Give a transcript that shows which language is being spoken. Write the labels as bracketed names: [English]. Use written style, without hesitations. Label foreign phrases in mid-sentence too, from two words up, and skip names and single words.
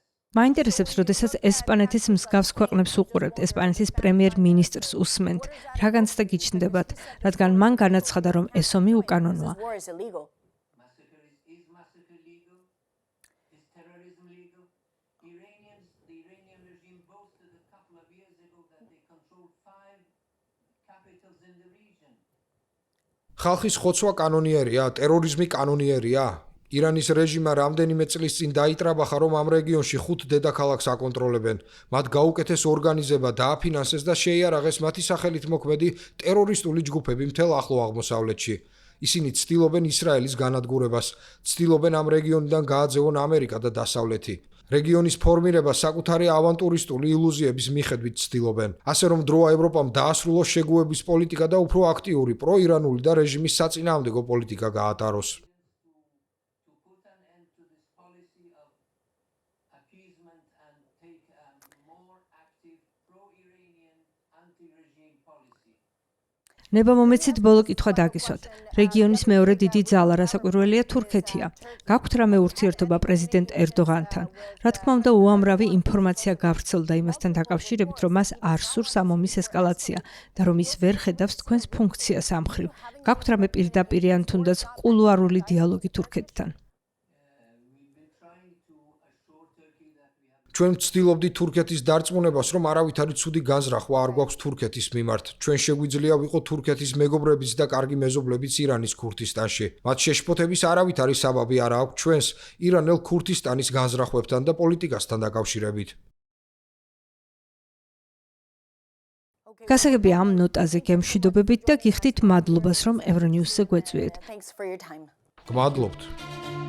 [Georgian] მაინტერესებს, როდესაც ესპანეთის მსგავს ქვეყნებს უყურებთ, ესპანეთის პრემიერ-მინისტრს უსმენთ, რა განცდა გიჩნდებათ, რადგან მან განაცხადა, რომ ეს ომი უკანონოა. [English] War is illegal. Is massacre legal? Is terrorism legal? The Iranian regime boasted a couple of years ago that they control 5 capitals in the region. [Georgian] ხალხის ხოცვა კანონიერია, ტერორიზმი კანონიერია. ირანის რეჟიმმა რამდენიმე წლის წინ დაიტრაბახა, რომ ამ რეგიონში 5 დედაქალაქს აკონტროლებენ. მათ გაუკეთეს ორგანიზება, დააფინანსეს და შეიარაღეს მათი სახელით მოქმედი ტერორისტული ჯგუფები მთელ ახლო აღმოსავლეთში. ისინი ცდილობენ ისრაელის განადგურებას, ცდილობენ ამ რეგიონიდან გააძევონ ამერიკა და დასავლეთი. რეგიონის ფორმირება საკუთარი ავანტურისტული ილუზიების მიხედვით ცდილობენ. ასე რომ დროა ევროპამ დაასრულოს შეგუების პოლიტიკა და უფრო აქტიური პროირანული და რეჟიმის საწინააღმდეგო პოლიტიკა გაატაროს. [English] To put an end to this policy of appeasement and take a more active pro-Iranian anti-regime policy. [Georgian] ნება მომეცით ბოლო კითხვა დაგისვათ. რეგიონის მეორე დიდი ძალა რასაკვირველია თურქეთია. გაქვთ რამე ურთიერთობა პრეზიდენტ ერდოღანთან? რა თქმა უნდა, უამრავი ინფორმაცია გავრცელდა იმასთან დაკავშირებით, რომ მას არ სურს ამ ომის ესკალაცია და რომ ის ვერ ხედავს თქვენს ფუნქციას ამ მხრივ. გაქვთ რამე პირდაპირი ან თუნდაც კულუარული დიალოგი თურქეთთან? [English] We've been trying to assure Turkey that we have [Georgian] ჩვენ ვცდილობდით თურქეთის დარწმუნებას, რომ არავითარი ცუდი განზრახვა არ გვაქვს თურქეთის მიმართ. ჩვენ შეგვიძლია ვიყოთ თურქეთის მეგობრებიც და კარგი მეზობლებიც ირანის ქურთისტანში. მათ შეშფოთების არავითარი საბაბი არ აქვს ჩვენს ირანელ ქურთისტანის განზრახვებთან და პოლიტიკასთან დაკავშირებით. გასაგები ამ ნოტაზე გემშვიდობებით და გიხდით მადლობას, რომ ევრონიუსზე გვეწვიეთ. [English] Thanks for your time. [Georgian] გმადლობთ.